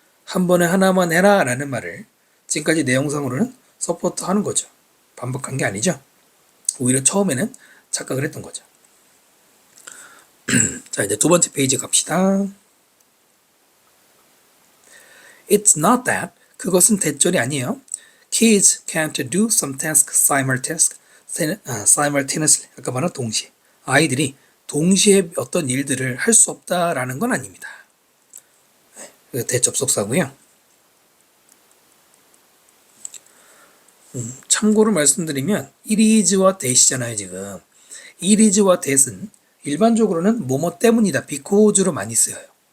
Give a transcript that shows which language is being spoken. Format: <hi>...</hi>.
<ko>한 번에 하나만 해라 라는 말을 지금까지 내용상으로는 서포트 하는 거죠. 반복한 게 아니죠. 오히려 처음에는 착각을 했던 거죠. 자, 이제 두 번째 페이지 갑시다.</ko> <en>It's not that.</en> <ko>그것은 대절이 아니에요.</ko> <en>Kids can't do some tasks simultaneously.</en> <ko>아까 말한 동시에. 아이들이 동시에 어떤 일들을 할 수 없다라는 건 아닙니다. 대접속사고요. 참고로 말씀드리면 it is와 that이잖아요. 지금 it is와 that은 일반적으로는 뭐뭐 때문이다, because로 많이 쓰여요.</ko>